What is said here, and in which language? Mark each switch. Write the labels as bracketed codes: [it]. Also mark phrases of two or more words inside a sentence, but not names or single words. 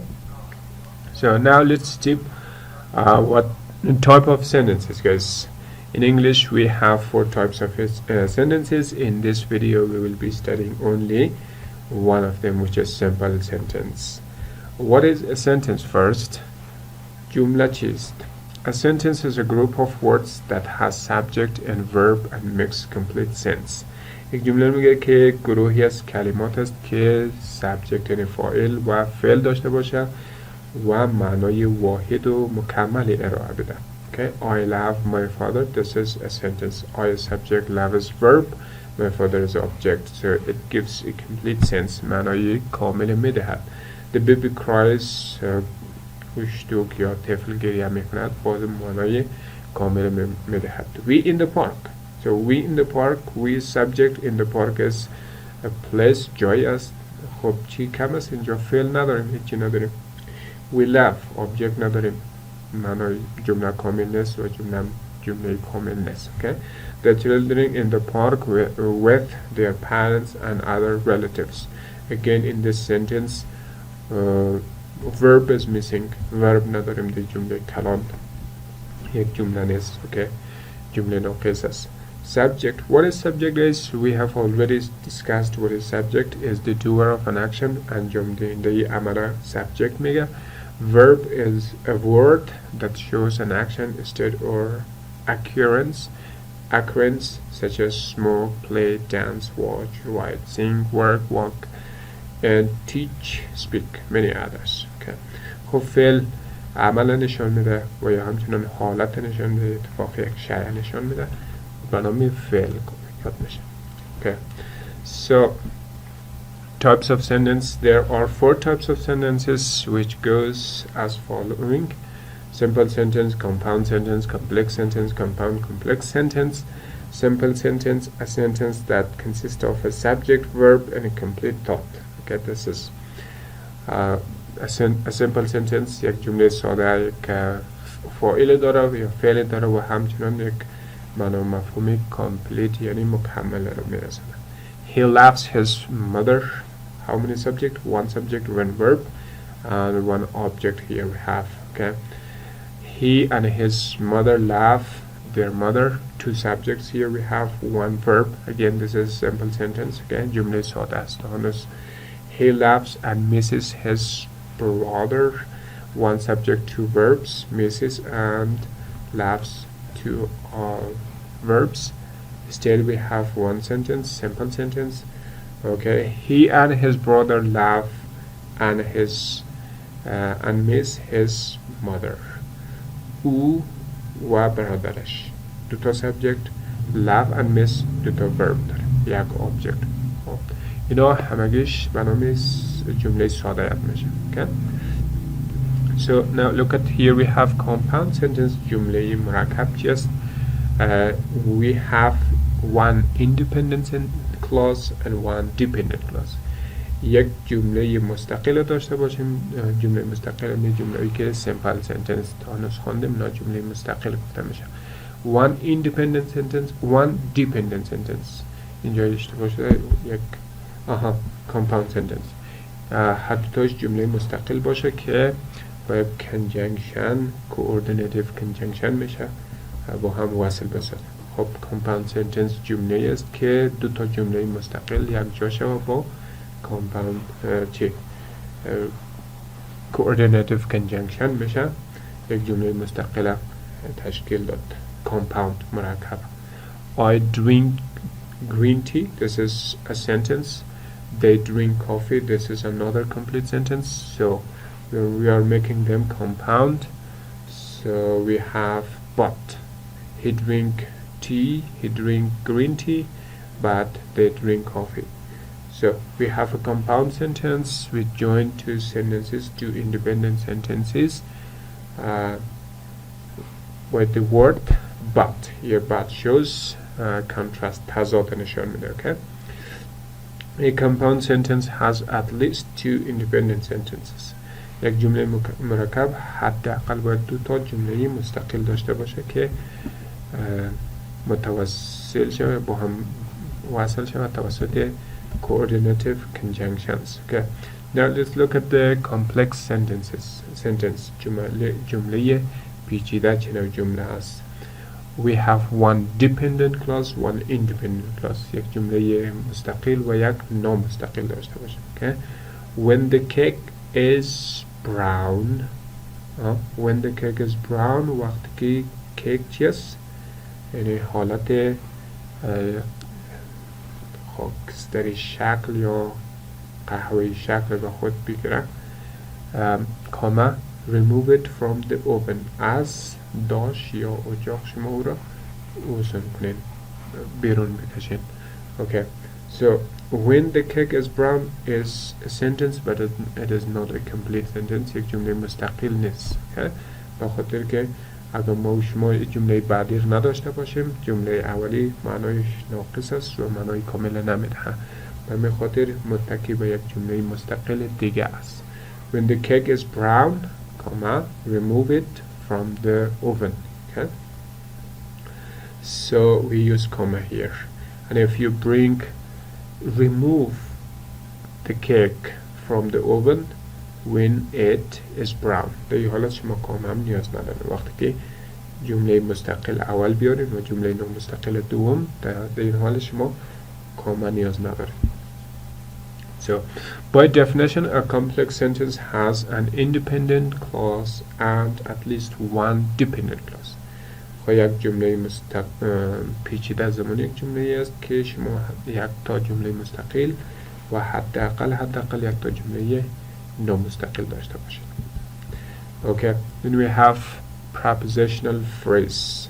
[en] So now let's see what type of sentences, guys. In English, we have 4 types of sentences. In this video, we will be studying only one of them, which is simple sentence. What is a sentence first? [fa] جمله چیست? [en] A sentence is a group of words that has subject and verb and makes complete sense. [fa] یک جمله میگه که گروهی از کلمات است که subject یعنی فاعل و فعل داشته باشه و معنای واحد و مکملی ارائه بده. [en] Okay, I love my father. This is a sentence. I is subject, love is verb, my father is object. So it gives a complete sense. [fa] معنای کامل میدهد. [en] The baby cries. [fa] کشتوک یا طفل گریه میکند باز معنای کامل میدهد. [en] We in the park. So we in the park, we subject in the park is a place, [fa] جایی است. خب چی کم است اینجا فعل نداریم، هیچی نداریم. [en] We laugh, [fa] object نداریم، معنای جمله کامل نیست و جمله کامل نیست. [en] Okay? The children in the park with their parents and other relatives. Again in this sentence verb is missing. [fa] verb نداریم در جمله کلام، یک جمله نیست. Okay? جمله ناقص است. Subject. [en] What is subject is? We have already discussed what is subject is the doer of an action. [fa] انجام دهنده عمل subject میگه. [en] Verb is a word that shows an action, state or occurrence such as smoke, play, dance, watch, write, sing, work, walk, and teach, speak, many others. Okay. [fa] خب فعل عمل نشان میده و یا همچنان حالت نشان میده، اتفاق یک شیء نشان میده، برنامه فعل یاد میشه. [en] Okay. So types of sentence. There are 4 types of sentences which goes as following: simple sentence, compound sentence, complex sentence, compound complex sentence. Simple sentence, a sentence that consists of a subject, verb, and a complete thought. Okay, this is a simple sentence. [fa] یک جمله ساده یک فاعل داره و یا فعل داره و همچنان یک معنا مفهومی complete یعنی مکمل رو میرسونه. [en] He loves his mother. How many subject? 1 subject, 1 verb, and 1 object here we have. Okay. He and his mother love their mother. 2 subjects here we have, 1 verb. Again, this is simple sentence. Okay. [fa] جمله ساده است. [en] He loves and misses his brother. 1 subject, 2 verbs. Misses and loves, 2 verbs. Still we have 1 sentence, simple sentence. Okay, he and his brother love and miss his mother. [fa] او و برادرش. دوتا سابجکت. [en] love and miss [fa] دوتا verb داره، یک object. اینا همگیش به نام جمله ساده یاد میشه. [en] Okay? So now look at here we have compound sentence [fa] جمله مرکب چی است؟ [en] We have one independent clause and one dependent clause. [fa] یک جمله مستقل داشته باشیم. جمله مستقل نه جمله‌ای که [en] simple sentence [fa] تا هنوز خواندیم نه جمله مستقل گفته میشه. [en] one independent sentence one dependent sentence. [fa] اینجا اشتباه شده یک [en] compound sentence. [fa] هر دوتاش جمله مستقل باشه که با [en] conjunction coordinative conjunction [fa] میشه با هم وصل بسازه. خب [en] compound sentence [fa] جمله است که دو تا جمله مستقل یک جا شود با [en] compound coordinative conjunction [fa] میشه یک جمله مستقل تشکیل داد. compound مرکب. [en] I drink green tea. This is a sentence. They drink coffee. This is another complete sentence. So we are making them compound. So we have but. He drink tea. He drink green tea. But they drink coffee. So we have a compound sentence. We join two sentences, two independent sentences with the word but. Here but shows contrast. [fa] تضاد نشان میده. [en] Okay. A compound sentence has at least two independent sentences. [fa] یک جمله مرکب حداقل باید دو تا جمله مستقل داشته باشه که متوصل شود با هم وصل شود توسط [en] coordinative conjunctions. [fa] Okay. [en] Now let's look at the complex sentences. [fa] Sentence جمله پیچیده چه نوع جمله است؟ [en] We have one dependent clause, one independent clause. [fa] یک جمله مستقل و یک نامستقل داشته باشه. [en] Okay. When the cake is brown. When the cake is brown [fa] وقتی که کیک چیست؟ یعنی حالت خاکستری شکل یا قهوه‌ای شکل به خود بگیره. [en] کاما remove it from the oven. [fa] از داش یا اجاق شما او را اوزن کنین بیرون بکشین. Okay. [en] So when the cake is brown is a sentence but it is not a complete sentence. [fa] یک جمله مستقل نیست. Okay. به خاطر که اگر ما و شما جمله بعدی رو نداشته باشیم جمله اولی معنایش ناقص است و معنای کامل نمیده. به همین خاطر متکی به یک جمله مستقل دیگه است. [en] When the cake is brown, comma, remove it from the oven. Okay. So we use comma here. And if you remove the cake from the oven when it is brown. [fa] در این حالت شما کامه هم نیاز نداره. وقتی که جمله مستقل اول بیاریم و جمله نامستقل دوم در این حال شما کامه نیاز نداره. [en] So by definition a complex sentence has an independent clause and at least one dependent clause. [fa] یک جمله پیچیده زمانی یک جمله است که شما یک تا جمله مستقل و حداقل یک تا جمله نامستقل داشته باشید. [en] Okay. Then we have prepositional phrase.